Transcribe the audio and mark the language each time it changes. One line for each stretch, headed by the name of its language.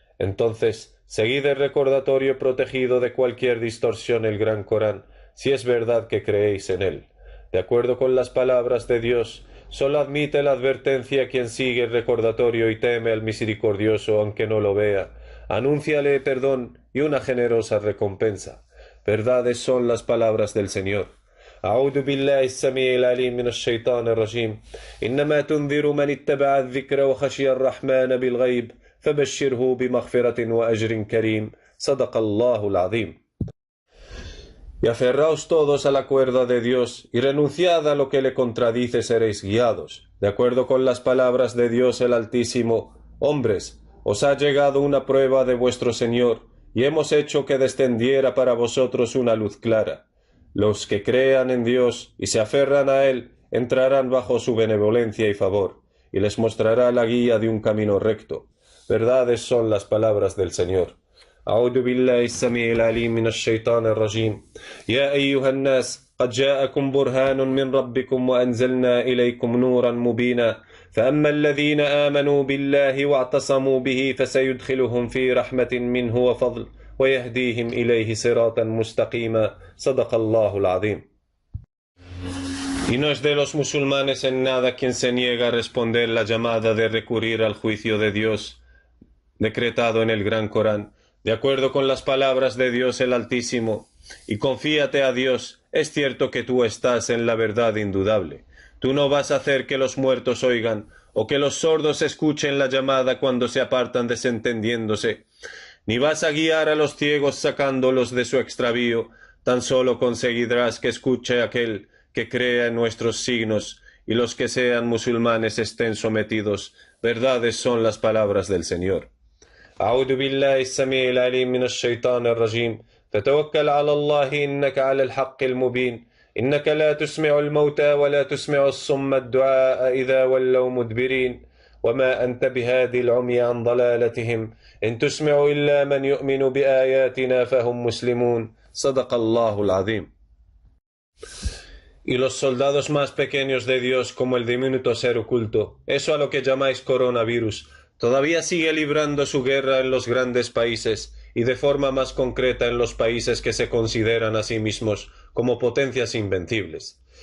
Spanish: Entonces, seguid el recordatorio protegido de cualquier distorsión el gran Corán, si es verdad que creéis en él. De acuerdo con las palabras de Dios, solo admite la advertencia quien sigue el recordatorio y teme al misericordioso aunque no lo vea. Anúnciale perdón y una generosa recompensa. Verdades son las palabras del Señor.
Arabic: أعوذ بالله السميع العليم من الشيطان الرجيم إنما تنذر من اتبع الذكر وخشي الرحمن بالغيب فبشره بمغفرة وأجر كريم صدق الله العظيم.
Spanish: Y aferraos todos a la cuerda de Dios, y renunciad a lo que le contradice seréis guiados. De acuerdo con las palabras de Dios el Altísimo, hombres, os ha llegado una prueba de vuestro Señor, y hemos hecho que descendiera para vosotros una luz clara. Los que crean en Dios y se aferran a Él, entrarán bajo su benevolencia y favor, y les mostrará la guía de un camino recto. Verdades son las palabras del Señor.
Arabic: أعوذ بالله السميع العليم من الشيطان الرجيم يا أيها الناس قد جاءكم برهان من ربكم وأنزلنا إليكم نورا مبينا فأما الذين آمنوا بالله واعتصموا به فسيدخلهم في رحمة منه وفضل ويهديهم إليه صراطا مستقيما صدق الله العظيم.
Spanish: Y no es de los musulmanes en nada quien se niega a responder la llamada de recurrir al juicio de Dios decretado en el gran Corán, de acuerdo con las palabras de Dios el Altísimo, y confíate a Dios, es cierto que tú estás en la verdad indudable. Tú no vas a hacer que los muertos oigan, o que los sordos escuchen la llamada cuando se apartan desentendiéndose, ni vas a guiar a los ciegos sacándolos de su extravío, tan solo conseguirás que escuche aquel que crea en nuestros signos, y los que sean musulmanes estén sometidos. Verdades son las palabras del Señor.
Arabic: أعوذ بالله السميع العليم من الشيطان الرجيم فتوكل على الله إنك على الحق المبين إنك لا تسمع الموتى ولا تسمع الصم الدعاء إذا ولوا مدبرين وما أنت بهادي العمي عن ضلالتهم إن تسمع إلا من يؤمن بآياتنا فهم مسلمون صدق الله العظيم.
Spanish: Y los soldados más pequeños de Dios, como el diminuto ser oculto, eso a lo que llamáis coronavirus, todavía sigue librando su guerra en los grandes países y de forma más concreta en los países que se consideran a sí mismos como potencias invencibles.